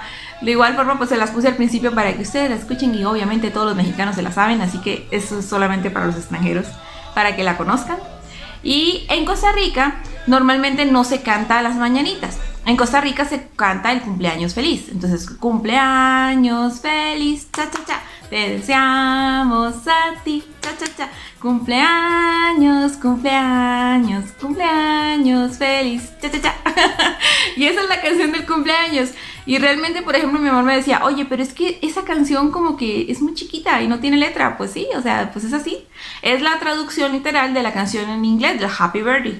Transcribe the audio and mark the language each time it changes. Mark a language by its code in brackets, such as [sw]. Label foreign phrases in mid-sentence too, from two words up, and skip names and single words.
[es] De igual forma, pues se las puse al principio para que ustedes la escuchen y obviamente todos los mexicanos se la saben, así que eso es solamente para los extranjeros, para que la conozcan. Y en Costa Rica normalmente no se canta las mañanitas. En Costa Rica se canta el cumpleaños feliz. Entonces, cumpleaños feliz, cha cha cha, te deseamos a ti, cha cha cha. Cumpleaños, cumpleaños, cumpleaños feliz, cha cha cha. Y esa es la canción del cumpleaños. Y realmente, por ejemplo, mi mamá me decía, oye, pero es que esa canción como que es muy chiquita y no tiene letra. Pues sí, o sea, pues es así. Es la traducción literal de la canción en inglés, de Happy Birthday.